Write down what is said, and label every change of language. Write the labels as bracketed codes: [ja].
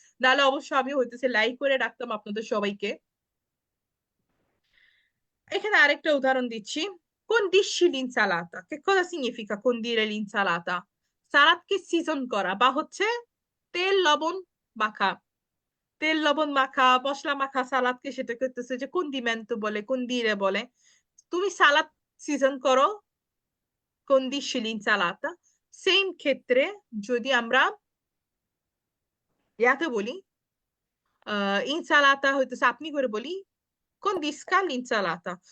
[bn] নাহলে অবশ্য আমি হইতেছে লাই করে রাখতাম আপনাদের সবাইকে। এখানে আরেকটা উদাহরণ দিচ্ছি। [it] Condisci l'insalata, che cosa significa condire l'insalata? [bn] সালাদকে season করা বা হচ্ছে তেল লবণ মাখা। তেল লবণ মাখা মশলা মাখা সালাদকে সেটা করতেছে যে কন্দিমেন্টো বলে, কন্দিরে বলে। তুমি সালাদ সিজন করো, [it] condisci l'insalata। [bn] সেম ক্ষেত্রে যদি আমরা ইয়াতে বলি, ইনসালাতা হইতেছে আপনি করে বলি, [it] condisca l'insalata।